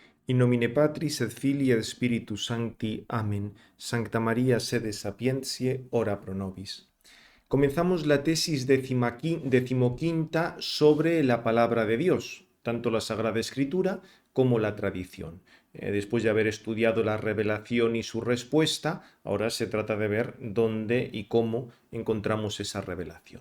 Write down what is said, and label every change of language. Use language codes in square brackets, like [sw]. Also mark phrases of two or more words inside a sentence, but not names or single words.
[la] In nomine Patris et Filii et Spiritus Sancti. Amen. Sancta Maria, sede sapientiae, ora pro nobis. [es] Comenzamos la tesis decimoquinta sobre la palabra de Dios, tanto la Sagrada Escritura como la tradición. Después de haber estudiado la revelación y su respuesta, ahora se trata de ver dónde y cómo encontramos esa revelación.